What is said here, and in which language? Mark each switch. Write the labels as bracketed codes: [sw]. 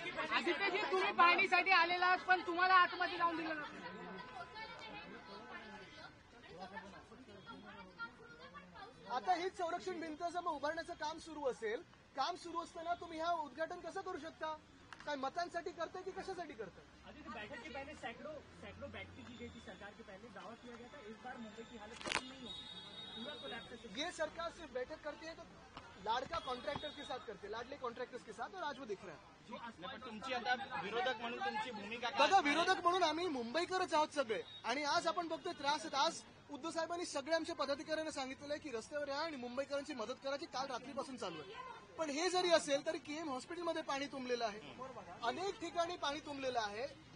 [mr] आदित्यजी, तुम्ही पाहणीसाठी आलेला आहात, पण तुम्हाला आतमध्ये जाऊन दिलं नव्हतं. आता हीच संरक्षण भिंत जर उभारण्याचं काम सुरू असेल, काम सुरू असताना तुम्ही हा उद्घाटन कसं करू शकता? काय मतांसाठी करताय की कशासाठी करताय? [hi] आदित्य, बैठक के पहले सैकड़ों बैठकें की गई थी सरकार के पहले, दावा किया गया था इस बार मुंबई की हालत खत्म नहीं होगी, पूरा कोलैप्स है. ये सरकार सिर्फ बैठक करती है तो लाड़का कॉन्ट्रैक्टर के साथ करते, लाडले कॉन्ट्रैक्टर्स के साथ, और आज वो दिख रहा है. [mr] नाही, पण तुमची आता विरोधक म्हणून तुमची भूमिका काय बघा, असणार आहे? विरोधक म्हणून आम्ही मुंबईकरच आहोत सगळे, आणि आज आपण बघतोय त्रास आहेत. आज उद्धव साहेबांनी सगळ्या आमच्या पदाधिकाऱ्यांना सांगितलेलं आहे की रस्त्यावर या आणि मुंबईकरांची मदत करायची काल रात्रीपासून चालू आहे. पण हे जरी असेल तरी KM हॉस्पिटलमध्ये पाणी तुंबलेलं आहे, अनेक ठिकाणी पाणी तुंबलेलं आहे.